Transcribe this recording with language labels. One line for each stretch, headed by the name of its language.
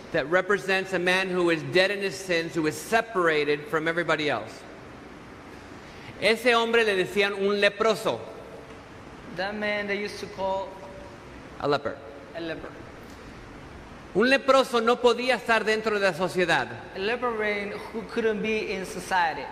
English: that represents a man who is dead in his sins, who is separated from everybody else.
Spanish: Ese hombre le decían un leproso,
English: that man they used to call a leper. a leper.
Spanish: Un leproso no podía estar dentro de la sociedad.
English: A leper man who couldn't be in society.